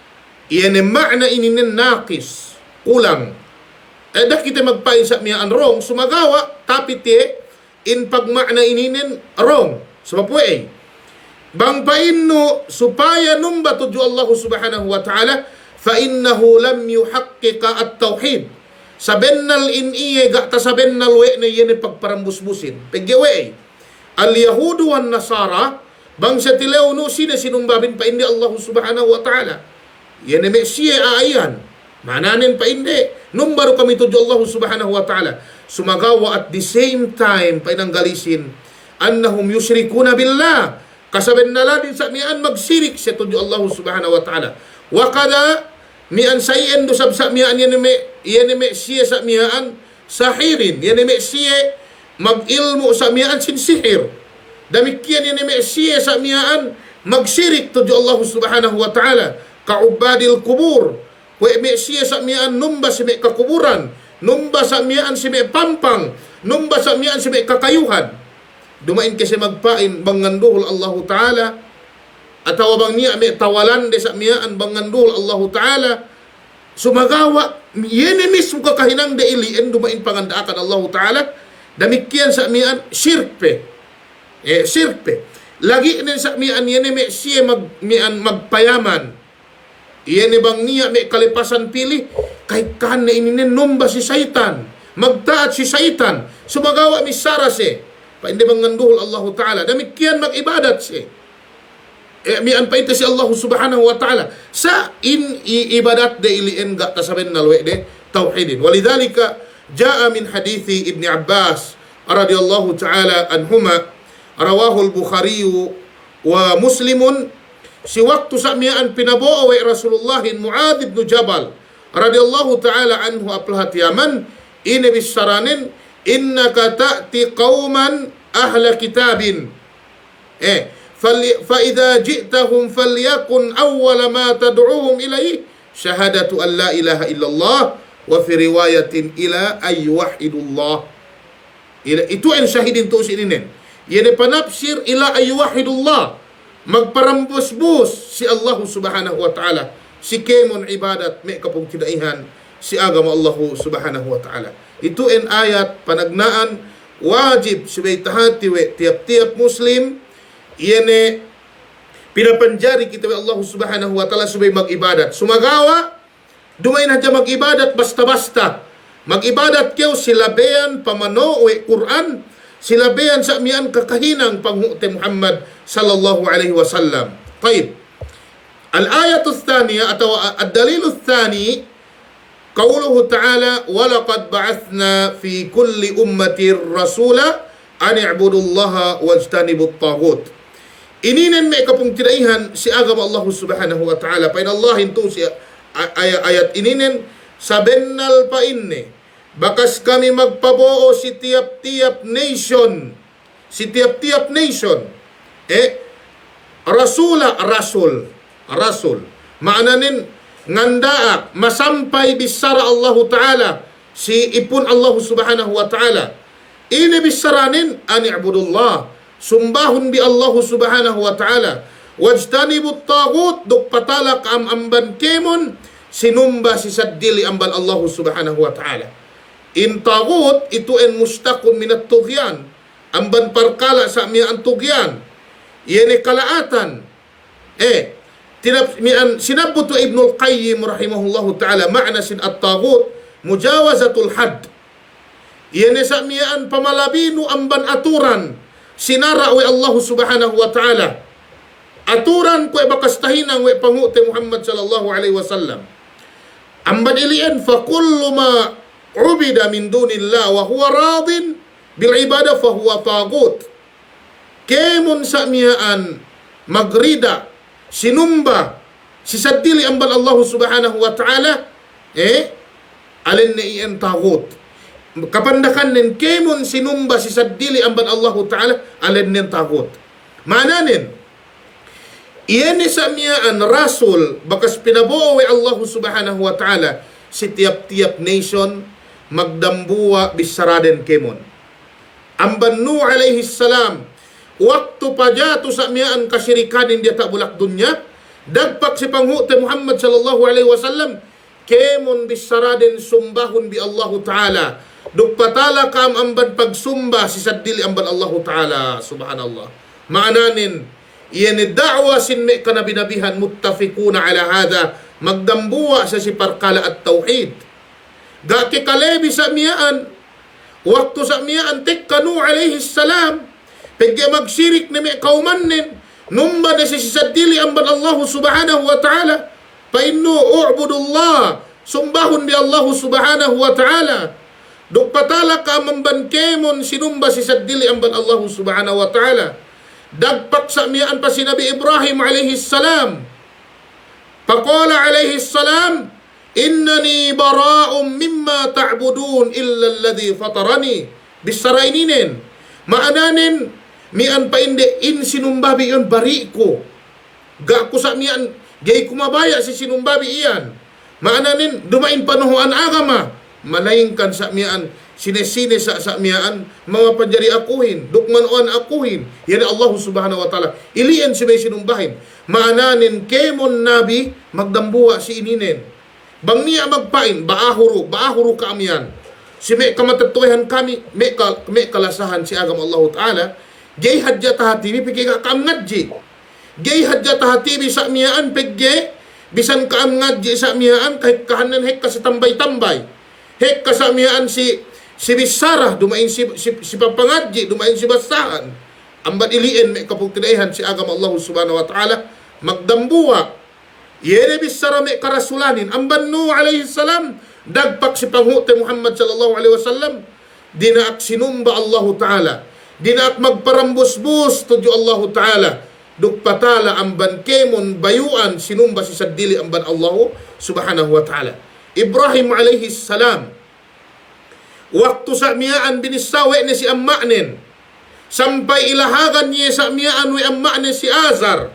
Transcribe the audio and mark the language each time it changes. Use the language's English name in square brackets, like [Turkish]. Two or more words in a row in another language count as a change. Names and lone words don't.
[Yakan] Iyan ang ma'na ininen naqis, kulang. Dah kita magpain sa miyaan wrong, sumagawa, tapit in pagma'na ininen wrong. Sumapuay. Bang pain no, supaya numba tudyo [Arabic] الله سبحانه وتعالى فإنه لم يحقق التوحيد. [Yakan] Sabennal in iye, gata sabennal we na iyan ang pagparambusbusin. Pagyawe, [Arabic] اليهود والنصارى, [Yakan] bang sa tilaw no, sinumbabin pa hindi [Arabic] الله سبحانه وتعالى. [Yakan] Yan ay siya aayan. Mananin pa hindi. Nung baro kami tudyo [Arabic] الله سبحانه وتعالى. [Yakan] Sumagawa [English] at the same time [Yakan] pa inanggalisin. [Arabic] أنهم يشركون بالله. [Yakan] Kasaben na din sa mian magsirik siya tudyo [Arabic] الله سبحانه وتعالى. [Yakan] Wakada mian sayen do sab sa mian yan ay siya sa mian sahirin. Yan ay siya mag-ilmo sa mian sin sihir. Damikyan yan ay siya sa mian magsirik tudyo [Arabic] الله سبحانه وتعالى. [Yakan] Kaubadil kubur. Kwe me siya sa miyaan numba si me kakuburan. Numba sa miyaan si me pampang. Numba sa miyaan si me kakayuhan. Dumain kasi magpain banganduhol [Arabic] الله تعالى. [Yakan] Atawa bang niya me tawalan de sa miyaan banganduhol [Arabic] الله تعالى. [Yakan] Sumagawa. Yene mismo kakahinang de iliin dumain pangandaakan [Arabic] الله تعالى. [Yakan] Damikyan sa miyaan sirpe. Sirpe. Lagi din sa miyaan yene me siya magpayaman. Iyan bang niya may kalipasan pili kay kan na ininen numba si Satan. Magtaat si Satan. Sumagawa mi sarase. Pa hindi bang nganduhol [Arabic] الله تعالى. [Yakan] Damikyan mag-ibadat si. Mian pa ito si [Arabic] الله سبحانه وتعالى. [Yakan] Sa ibadat de iliin ga tasaben nalwe de tawhidin. [Arabic] ولذلك جاء من حديث ابن عباس رضي الله تعالى عنهما رواه البخاري ومسلم. [Yakan] Si waktu sa miyaan pinabuo ay Rasulullah Mu'adh ibn Jabal radiyallahu ta'ala anhu aplat Yaman inibis saranin [Arabic] إنك تأتي قوما أهل كتاب فإذا جئتهم فليكن أول ما تدعوهم إليه شهادة أن لا إله إلا الله وفي رواية إلى أن يوحدوا الله. [Yakan] Itu ang syahidin to sininen yan panapsir [Arabic] إلى أن يوحدوا الله. [Yakan] Magparambus-bus si [Arabic] الله سبحانه وتعالى. [Yakan] Si kemon ibadat may kapong kinaihan si agama [Arabic] الله سبحانه وتعالى. [Yakan] Ito en ayat panagnaan wajib subay tahati we tiap-tiap Muslim yene pinapanjari kita we [Arabic] الله سبحانه وتعالى [Yakan] subay mag-ibadat. Sumagawa dumay na dyan mag-ibadat basta-basta. Mag-ibadat kayo silabean pamano we Quran. Silabean sa miyan kakahinang panghuti Muhammad [Arabic] صلى الله عليه وسلم. [Yakan] Taib. [Arabic] الآية الثانية أو الدليل الثاني قوله تعالى ولقد بعثنا في كل أمة رسولا أن اعبدوا الله واجتنبوا الطاغوت. [Yakan] Ininen may kapung tidaihan si agama [Arabic] الله سبحانه وتعالى. [Yakan] Pain Allah hintu si ayat ininen sabennal pa inne. Bakas kami magpabuo si tiap-tiap nation. Si tiap-tiap nation. Rasul. Maananin ngandaak masampay bisara [Arabic] الله تعالى [Yakan] si ipun [Arabic] الله سبحانه وتعالى. [Yakan] Ini bisaranin [Arabic] أن اعبدوا الله, [Yakan] sumbahun bi [Arabic] الله سبحانه وتعالى, واجتنبوا الطاغوت, [Yakan] duk patalak amban kemon sinumba si saddili ambal [Arabic] الله سبحانه وتعالى. [Yakan] In taghut itu en [Arabic] مشتق من الطغيان, [Yakan] amban parkala sa mian tughyan, yene kalaatan. Sinabutu Ibnul Qayyim [Arabic] رحمه الله تعالى [Yakan] ma'na sin [Arabic] الطاغوت مجاوزة الحد. [Yakan] Yene sa miyaan pamalabinu amban aturan sinara we [Arabic] الله سبحانه وتعالى. [Yakan] Aturan ko bakas tahinang we pangute Muhammad [Arabic] صلى الله عليه وسلم. [Yakan] Amban ilian [Arabic] فكل ما عبد من دون الله وهو راض بالعبادة فهو طاغوت. [Yakan] Kemun sa miyaan magrida sinumba si sadili amban [Arabic] الله سبحانه وتعالى [Yakan] alin na iyan taghut. Kapandakan nin kemon sinumba si sadili amban [Arabic] الله تعالى [Yakan] alin nin taghut. Mananin iyan sa miyaan rasul bakas pinabuo [Arabic] الله سبحانه وتعالى [Yakan] si tiap-tiap nation magdambuwa bisaraden kemon. Amban Nuh [Arabic] عليه السلام [Yakan] waktu pajatu sa miyaan kasyirikanin dia tak bulak dunya, dagpak si panghute Muhammad [Arabic] صلى الله عليه وسلم [Yakan] kemon bisaraden sumbahun bi [Arabic] الله تعالى. [Yakan] Dukpatala kam amban pagsumba si saddili amban [Arabic] الله تعالى. [Yakan] Subhanallah. Maananin, iyan da'wa sin me kanabinabihan [Arabic] متفقون على هذا, [Yakan] magdambuwa sa si parkala [Arabic] التوحيد. [Yakan] Gaki kalebi sa miyaan, waktu sa miyaan tekkanu [Arabic] عليه السلام, [Yakan] pagka magsirik na may kaumanin, numba na si sadili amban [Arabic] الله سبحانه وتعالى, [Yakan] pa inno u'budullah, sumbahun bi [Arabic] الله سبحانه وتعالى. [Yakan] Dukpatala ka amban kemon sinumba si sadili amban [Arabic] الله سبحانه وتعالى. [Yakan] Dagpak sa miyaan pa si Nabi Ibrahim [Arabic] عليه السلام. فقال عليه السلام إنني براء مما تعبدون إلا الذي فطرني. [Yakan] Bisaraininin. Maananin, mian pa inde in sinumbabi iyan bari ko. Ga ko sa mian, gay kumabaya si sinumbabi iyan. Maananin, dumain panuhuan agama. Malayingkan sa mian, sinesine sa mian, mga panjari akuhin, dukmanoan akuhin. Yan [Arabic] الله سبحانه وتعالى. [Yakan] Ilian si may sinumbahin. Maananin, kemon nabi, magdambuwa si ininen. Bang niya magpain, baahuro ka amyan. Si may kamatatuhan kami, may kalasahan si agam [Arabic] الله تعالى. [Yakan] Gay hadja tahatibi, pigi ka kaamngadji. Gay hadja tahatibi sa miyaan, pigi, bisan kaamngadji sa miyaan, kahit kahanan hek ka sa tambay-tambay. Hek ka sa miyaan si bisarah, dumain si papangadji, dumain si basahan. Ambat iliin, may kapugtinaihan si agam [Arabic] الله سبحانه وتعالى, [Yakan] magdambuwa. Yere bisara may karasulanin. Amban Nuh [Arabic] عليه السلام, [Yakan] dagpak si panghute Muhammad [Arabic] صلى الله عليه وسلم, [Yakan] dinaak sinumba [Arabic] الله تعالى. [Yakan] Dinaak magparambus-bus tudyo [Arabic] الله تعالى. [Yakan] Dukpatala amban kemon bayuan sinumba si sadili amban [Arabic] الله سبحانه وتعالى. [Yakan] Ibrahim [Arabic] عليه السلام, [Yakan] waktu sa miyaan binisawe ni si amma'nin, sampai ilahagan niya sa miyaan wi amma'nin si Azar.